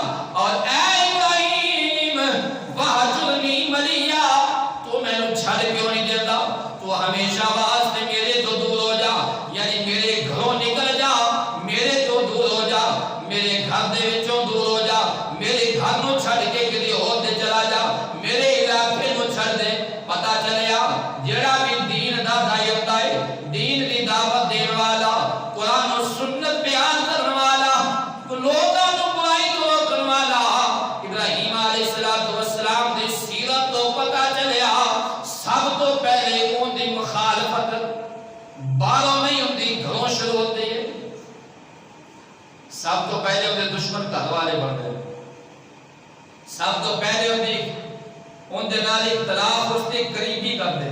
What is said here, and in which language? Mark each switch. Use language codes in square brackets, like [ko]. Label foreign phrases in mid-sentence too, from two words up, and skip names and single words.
[pa] اور اے ابراہیم [ar] وَحْجُرْنِی مَلِیًّا، [pa] تو میں نے چھڑ کیوں نہیں دیتا؟ تو ہمیشہ واسطے میرے تو دور ہو جا، یعنی میرے گھروں نکل جا، میرے تو دور ہو جا، میرے گھر دے وچوں دور ہو جا، میرے گھر نو چھڑ کے کدی ہور تے چلا جا، میرے علاقے نو چھڑ دے۔ پتہ چلیا جڑا بھی دین دا داعی ہوندا ہے، دین دی دعوت دین والا، قرآن و سنت بیان کرن والا، لوکاں نو برائی تو روکن والا، ابراہیم [ar] علیہ السلام [pa] دی سیرت تو پتہ چلیا سب تو پہلے اون دی مخالفت باہروں نہیں ہوندی، گھروں شروع ہوتی ہے۔ سب تو پہلے اندے دشمن گھر والے بن گئے، سب تو پہلے ان دے نال اختلاف اس نے قریبی کر دے۔